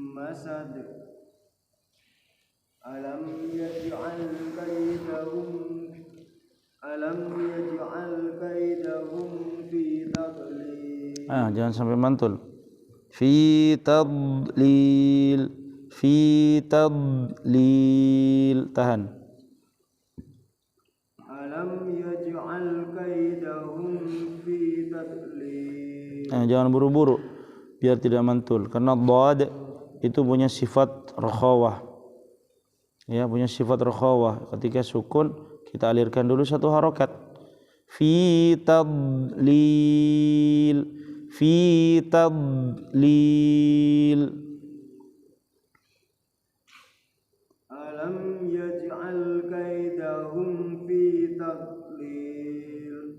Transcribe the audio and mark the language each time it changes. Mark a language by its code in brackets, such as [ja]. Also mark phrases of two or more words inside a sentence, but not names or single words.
[ar] asad. ألم يجعل كيدهم في تضليل. [id] Jangan sampai mantul. [ar] في تضليل, tahan. ألم يجعل كيدهم في تضليل. [id] Jangan buru-buru biar tidak mantul, karena dhad itu punya sifat rakhawah. Ya, punya sifat rakhawah. Ketika sukun kita alirkan dulu satu harokat. [ar] في تضليل, ألم يجعل كيدهم في تضليل.